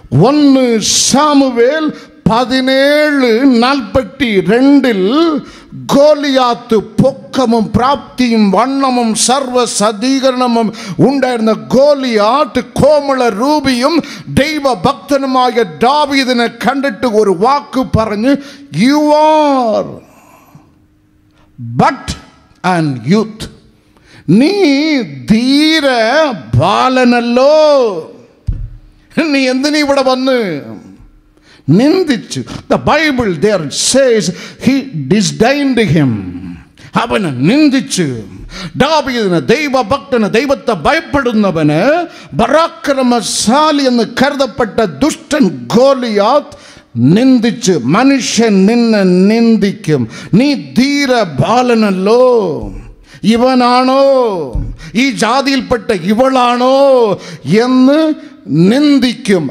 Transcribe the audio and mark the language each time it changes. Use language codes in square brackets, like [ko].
[ml] 1 Samuel 17:42 Goliath പൊക്കമും പ്രാപ്തിയും വണ്ണമും സർവ സജ്ജീകരണമും ഉണ്ടായിരുന്ന ഗോലിയാത്ത് കോമള രൂപിയും ദൈവഭക്തനുമായ ദാവീദിനെ കണ്ടിട്ട് ഒരു വാക്ക് പറഞ്ഞ്, you are but and youth, നീ ധീര ബാലനല്ലോ, നീ എന്തിനീ ഇവിടെ വന്ന് നിന്ദിച്ചു. [en] The Bible there says he disdained him. [ml] അവനെ നിന്ദിച്ചു. ദാവീദിനെ, ദൈവഭക്തന്, ദൈവത്തെ ഭയപ്പെടുന്നവന്, പരാക്രമശാലി എന്ന് കരുതപ്പെട്ട ദുഷ്ടൻ ഗോലിയാത്ത് നിന്ദിച്ചു. മനുഷ്യൻ നിന്നെ നിന്ദിക്കും. നീ ധീര ബാലനല്ലോ, ഇവനാണോ, ഈ ജാതിയിൽപ്പെട്ട ഇവളാണോ എന്ന് നിന്ദിക്കും.